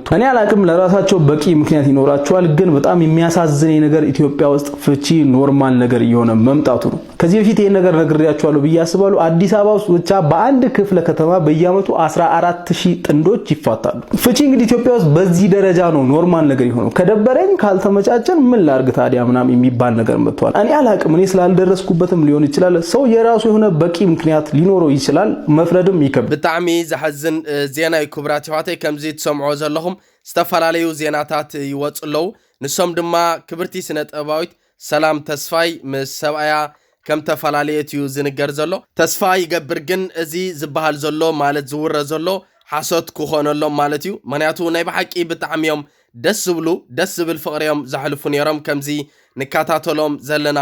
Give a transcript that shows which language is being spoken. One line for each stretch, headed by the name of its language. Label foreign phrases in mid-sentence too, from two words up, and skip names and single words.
Amharic: እኔ አላቅም ለራሳቸው በቂ ምክንያት ይኖራቸዋል ግን በጣም የሚያሳዝን ነገር ኢትዮጵያ ውስጥ ፍቺ ኖርማል ነገር እየሆነ መምጣቱ ነው ከዚህ በፊት ይሄን ነገር ነግሬያቸዋለሁ ብያስባሉ አዲስ አበባ ውስጥ ብቻ በአንድ ክፍለ ከተማ በየአመቱ 14000 ጥንዶች ይፋታሉ ፍቺ እንግዲህ ኢትዮጵያ ውስጥ በዚህ ደረጃ ነው ኖርማል ነገር ይሆነው ከደበረኝ ካልተመጫጨን ምን ላርግ ታዲያ ምናም የሚባል ነገር መጥቷል እኔ አላቅም እኔ ስላልደረስኩበትም ሊሆን ይችላል ሰው የራሱ የሆነ በቂ ምክንያት ሊኖረው ይችላል መፍረድም ይከብድ
Tigrinya: ብጣዕሚ ዝሐዝን ዜና ይኩብራት ይዋተይ ከምዚ ተሰምዖ ዘለኹም ዝተፈላልዩ ዜናታት ይወጽለው ንሶም ድማ ክብርቲ ስነጥባዊት ሰላም ተስፋይ ምስ ሰብኣያ ከም ተፈላለየት እዩ ዝንገር ዘሎ ተስፋ ይገብር ግን እዚ ዝበሃል ዘሎ ማለት ዝውረ ዘሎ ሓሶት ክኾነሎም ማለት እዩ ምክንያቱ ናይ ብሓቂ ብጣዕሚዮም ደስ ዝብል ፍቅሪዮም ዘሕልፉ ነይሮም ከምዚ ንካታተሎም ዘለና